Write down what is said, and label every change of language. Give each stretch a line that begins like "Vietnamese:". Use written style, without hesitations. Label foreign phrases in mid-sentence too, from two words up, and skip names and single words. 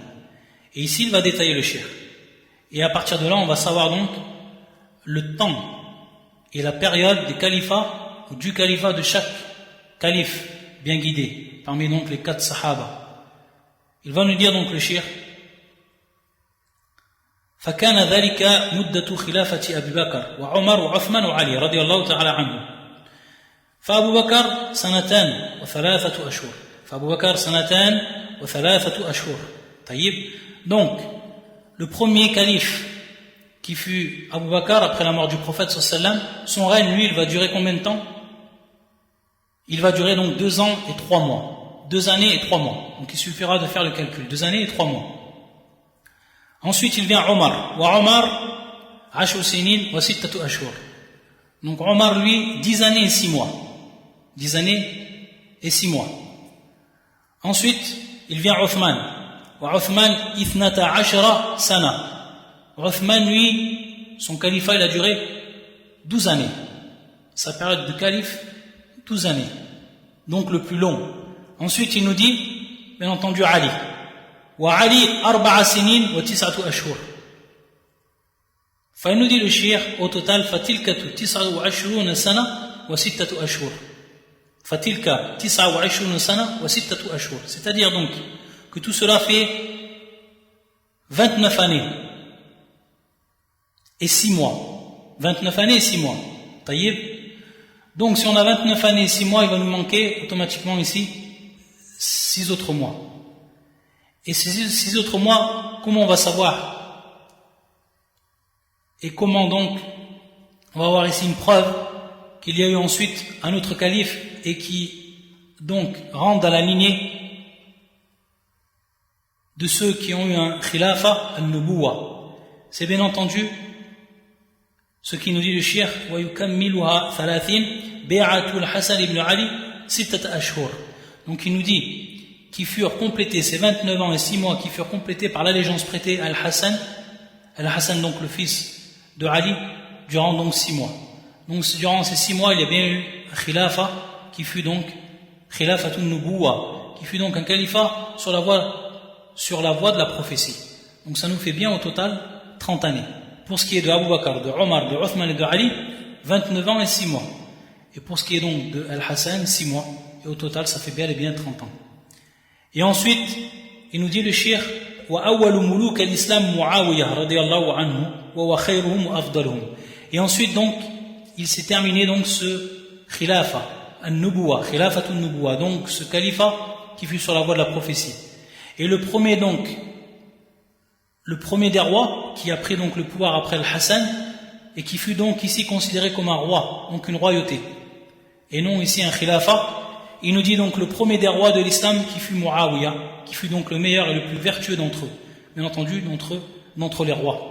French: Et ici, il va détailler le cheikh. Et à partir de là, on va savoir donc le temps et la période des califats, ou du califat de chaque calife bien guidé, parmi donc les 4 sahaba. Il va nous dire donc le cheikh:
Arabic: فكان ذلك مدة خلافة أبي بكر وعمر وعثمان وعلي رضي الله تعالى عنهم. فأبو بكر 2 و3 أشهر. فأبو بكر 2 و3 أشهر. طيب.
French: Donc, le premier calife qui fut Abu Bakr après la mort du prophète
Arabic: صلى الله عليه وسلم,
French: son règne, lui, il va durer combien de temps? Il va durer donc 2 ans et 3 mois. 2 années et 3 mois. Donc il suffira de faire le calcul. 2 années et 3 mois. Ensuite, il vient Omar.
Arabic: وعمر، 10 سنين و6 أشهر.
French: Donc Omar, lui, 10 années et 6 mois. 10 années et 6 mois. Ensuite, il vient Othman.
Arabic: وعثمان، 12 سنة.
French: Othman, lui, son califat, il a duré 12 années. Sa période de calife, 12 années. Donc le plus long. Ensuite, il nous dit, bien entendu, Ali.
Arabic: وعلي، 4 سنين و9 أشهر.
French: Enfin, il nous dit le cheikh, au total,
Arabic: فتلك 29 سنة و6 أشهر. فتلك 29 سنة و6 أشهر.
French: C'est-à-dire donc que tout cela fait 29 années et 6 mois. 29 années et 6 mois. Taïb. Donc si on a 29 années et 6 mois, il va nous manquer automatiquement ici 6 autres mois. Et ces 6 autres mois, comment on va savoir? Et comment donc on va avoir ici une preuve qu'il y a eu ensuite un autre calife et qui donc rentre dans la lignée de ceux qui ont eu un
Arabic: خلافة النبوة.
French: C'est bien entendu ce qui nous dit le cheikh
Arabic: ويكملها 30 بيعة الحسن بن علي 6 أشهر.
French: Donc il nous dit qui furent complétés ces 29 ans et 6 mois qui furent complétés par l'allégeance prêtée à Al-Hassan donc le fils de Ali durant donc 6 mois. Donc durant ces 6 mois il y a bien eu un khilafa qui fut donc
Arabic: خلافة نبوة,
French: qui fut donc un califat sur la voie de la prophétie. Donc ça nous fait bien au total 30 années. Pour ce qui est de Abu Bakr, de Omar, de Uthman et de Ali, 29 ans et 6 mois. Et pour ce qui est donc de Al-Hassan, 6 mois. Et au total, ça fait bien et bien 30 ans. Et ensuite, il nous dit le cheikh,
Arabic: وَأَوَّلُ مُلُوكَ الْإِسْلَامُ مُعَاوِيَةَ رَضِيَ اللَّهُ عَنْهُ وَهُوَ خَيْرُهُمْ وَأَفْضَلُهُمْ.
French: Et ensuite donc, il s'est terminé donc ce
Arabic: خلافة، النبوة، خلافة نبوة,
French: donc ce califat qui fut sur la voie de la prophétie. Et le premier des rois qui a pris donc le pouvoir après le Hassan et qui fut donc ici considéré comme un roi, donc une royauté, et non ici un khilafa. Il nous dit donc le premier des rois de l'islam qui fut Muawiyah, qui fut donc le meilleur et le plus vertueux d'entre eux, bien entendu d'entre les rois.